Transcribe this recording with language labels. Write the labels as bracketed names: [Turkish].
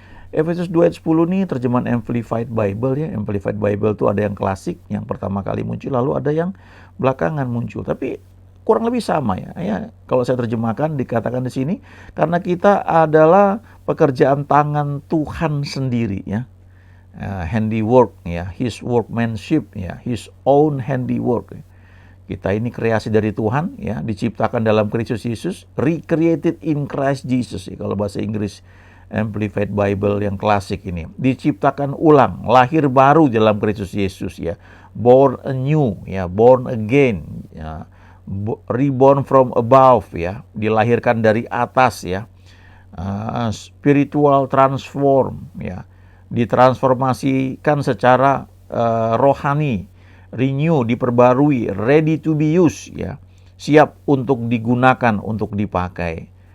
[Indonesian] Efesus 2 ayat 10 nih terjemahan Amplified Bible ya. Amplified Bible itu ada yang klasik, yang pertama kali muncul, lalu ada yang belakangan muncul. Tapi kurang lebih sama ya. Kalau saya terjemahkan dikatakan di sini, karena kita adalah pekerjaan tangan Tuhan sendiri ya. [English] Handiwork [Indonesian] ya, [English] His workmanship [Indonesian] ya, [English] His own handiwork. [Indonesian] Kita ini kreasi dari Tuhan ya, diciptakan dalam Kristus Yesus, [English] recreated in Christ Jesus [Indonesian] ya, kalau bahasa Inggris Amplified Bible yang klasik ini. Diciptakan ulang, lahir baru dalam Kristus Yesus ya. [English] Born anew [Indonesian] ya, [English] born again [Indonesian] ya. [English] Reborn from above [Indonesian] ya, dilahirkan dari atas ya. [English] Spiritual transform [Indonesian] ya, ditransformasikan secara rohani, renew, diperbarui, [English] ready to be used [Indonesian] ya, siap untuk digunakan, untuk dipakai.